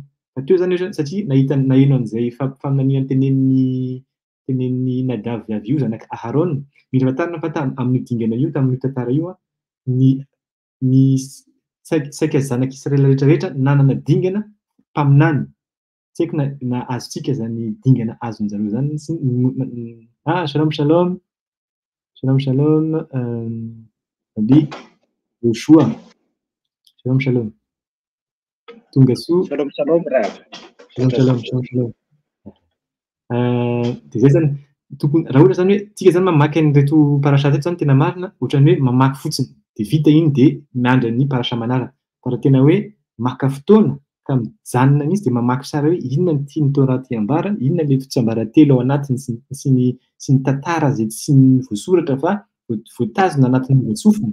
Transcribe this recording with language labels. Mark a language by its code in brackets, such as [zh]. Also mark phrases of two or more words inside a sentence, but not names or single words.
[mg] Fa teo zany satria naheno an'izay faminaniana tenenin'ny Nadavy avy io zanaka Aharon, mila fantarina fa amin'ny dingana io, tamin'io tantara io, ny saika zanak'Israely rehetrarehetra nanana dingana mpaminany. Tsy haiko na azontsika zany dingana azon'zareo zany. [he] שלום שלום. שלום שלום. אבי יהושע. שלום שלום. [mg] Tonga soa. [he] שלום שלום רב. שלום שלום. שלום שלום. [mg] Dia zay zany tokony raha ohatra zany hoe tsika zany mamaky an'ireto parasha reto zany tena marina, ohatran'ny hoe mamaky fotsiny dia vita iny dia miandry ny parasha manaraka. Fa raha tena hoe maka fotoana ka mijanona mihitsy dia mamaky tsara hoe inona ny tiany tao raha ty ambara, inona ilay tsiambaratelo ao anatiny sy ny tantara izay tsy voasoratra fa voatazona anatin'ny voatsofina.